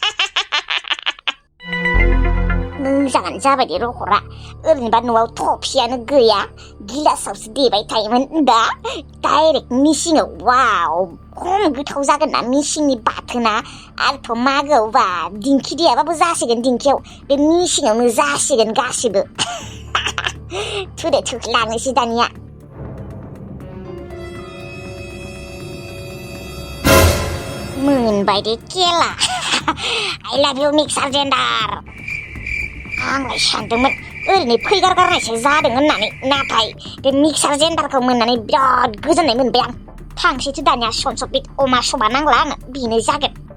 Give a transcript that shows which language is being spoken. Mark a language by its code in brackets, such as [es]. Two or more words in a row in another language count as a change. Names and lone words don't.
[brx] मोजाङानो जाबाय दे रखरा ओरैनोबा न'आव थफियानो गैया गिलासावसो देबाय थायोमोन दा डाइरेक्ट मिसिङाव वाव खम गोथाव जागोन ना मिसिंनि बाथोना आरोथ' मागोआव बा दिंखि देयाबाबो जासिगोन दिंखियाव बे मिसिङावनो जासिगोन गासिबो थुदे लांनोसै दानिया मोनबाय दे केला [en] I love you mixer grinder [brx] आंलाय सानदोंमोन ओरैनो फैगारगारनायसो जादों होननानै नाथाय बे [en] mixer grinder [brx] मोननानै बिराद गोजोननाय मोनबाय आं थांसैसो दानिया सनसबित अमा समा नांला आंनो बेनो जागोन